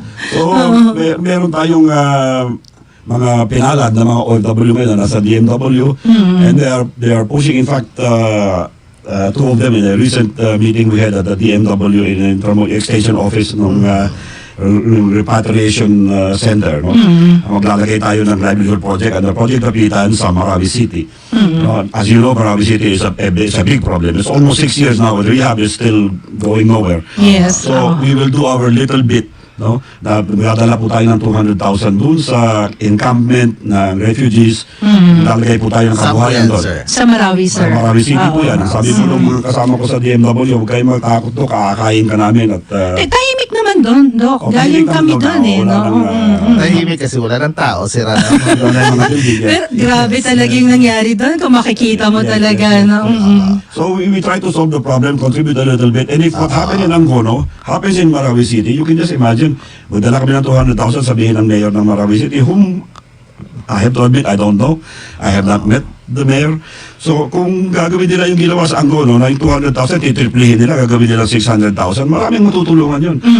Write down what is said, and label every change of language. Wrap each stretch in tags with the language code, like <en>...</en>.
<en>So,</en> <tl>meron tayong mga pinalad na mga OFW ngayon na nasa DMW,</tl> <en>and they are pushing, in fact, two of them in a recent meeting we had at the DMW in Extension Office ng repatriation center.</en> <tl>Maglalagay tayo ng</tl> <en>livelihood project and the project</en> <tl>kapitan sa Marawi City.</tl> <en>As you know, Marawi City is a big problem. It's almost 6 years now, but rehab is still going nowhere. Yes. So we will do our little bit no?</en> <tl>Na magdadala po tayo ng 200,000 doon sa encampment ng refugees. Lalagay po tayo ng kabuhayan doon.</tl> <en>sir?</en> <tl>Sa Marawi, sir. Marawi City po yan. Sabi po ng mga kasama ko sa DMW, huwag kayong matakot to, kakakain ka namin. At, Tahimik naman doon, Doc. Galing kami doon eh. No? Tahimik kasi wala ng tao, sira na. Pero grabe talaga yung nangyari doon kung makikita mo talaga. No?</tl> <en>So we try to solve the problem, contribute a little bit. And if what happened in Angono happens in Marawi City, you can just imagine,</en> <tl>magdala kami ng 200,000, sabihin ng mayor ng Marawi City,</tl> <en>whom I have to admit, I don't know. I have not met the mayor.</en> <tl>So kung gagawin nila yung ginawa sa Angono, na yung 200,000, titriplihin nila, gagawin nila 600,000, maraming matutulungan yun.</tl>